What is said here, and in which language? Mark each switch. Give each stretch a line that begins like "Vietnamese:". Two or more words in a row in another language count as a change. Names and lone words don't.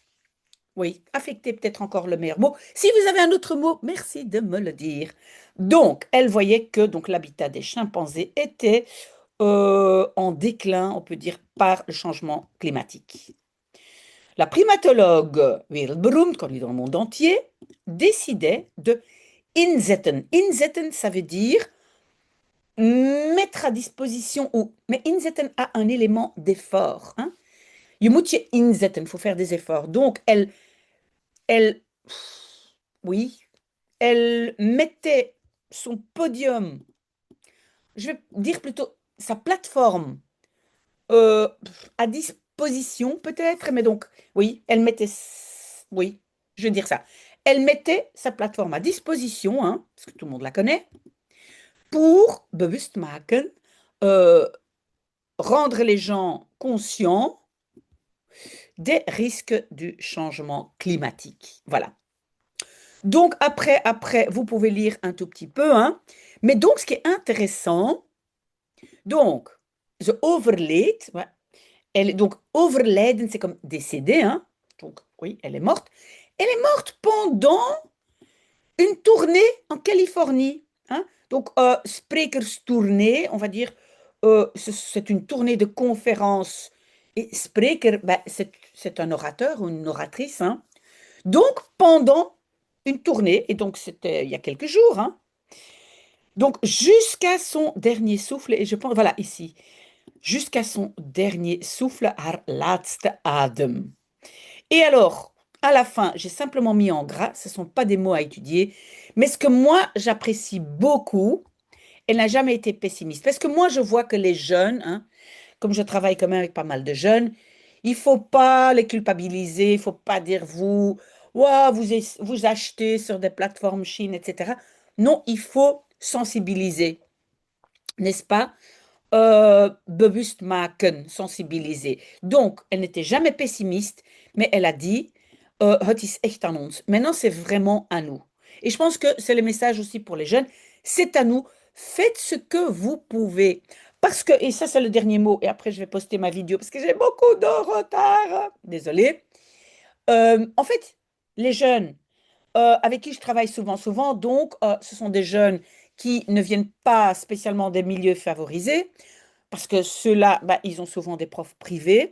French: Oui, affecté peut-être encore le meilleur mot. Si vous avez un autre mot, merci de me le dire. Donc, elle voyait que donc l'habitat des chimpanzés était en déclin, on peut dire, par le changement climatique. La primatologue wereldberoemd, connue dans le monde entier, décidait de inzetten. Inzetten, ça veut dire mettre à disposition ou... Mais inzetten a un élément d'effort, hein.
Dutch: Je moet je inzetten,
French: il faut faire des efforts. Donc, elle, oui, elle mettait son podium, je vais dire plutôt sa plateforme euh, à disposition peut-être, mais donc, oui, oui, je vais dire ça. Elle mettait sa plateforme à disposition, hein, parce que tout le monde la connaît, pour
Dutch: bewust maken,
French: euh, rendre les gens conscients des risques du changement climatique. Voilà. Donc, après, vous pouvez lire un tout petit peu, hein. Mais donc, ce qui est intéressant, donc,
Dutch: ze overleed,
French: ouais, donc, overlijden, c'est comme décédé, hein. Donc, oui, elle est morte. Elle est morte pendant une tournée en Californie, hein. Donc, sprekerstournee, on va dire, c'est une tournée de conférences. Et spreker, ben, c'est un orateur ou une oratrice, hein. Donc, pendant une tournée, et donc c'était il y a quelques jours, hein. Donc, jusqu'à son dernier souffle, et je pense, voilà, ici, jusqu'à son dernier souffle,
Dutch: haar laatste adem.
French: Et alors, à la fin, j'ai simplement mis en gras, ce ne sont pas des mots à étudier, mais ce que moi, j'apprécie beaucoup, elle n'a jamais été pessimiste. Parce que moi, je vois que les jeunes, hein, comme je travaille quand même avec pas mal de jeunes, il faut pas les culpabiliser, il faut pas dire vous, ouah, vous achetez sur des plateformes Chine, etc. Non, il faut sensibiliser, n'est-ce pas?
Dutch: Bewust maken,
French: sensibiliser. Donc, elle n'était jamais pessimiste, mais elle a dit,
Dutch: het is echt aan ons.
French: Maintenant, c'est vraiment à nous. Et je pense que c'est le message aussi pour les jeunes, c'est à nous. Faites ce que vous pouvez. Parce que, et ça c'est le dernier mot, et après je vais poster ma vidéo parce que j'ai beaucoup de retard. Désolée. En fait, les jeunes avec qui je travaille souvent, donc ce sont des jeunes qui ne viennent pas spécialement des milieux favorisés, parce que ceux-là, bah, ils ont souvent des profs privés.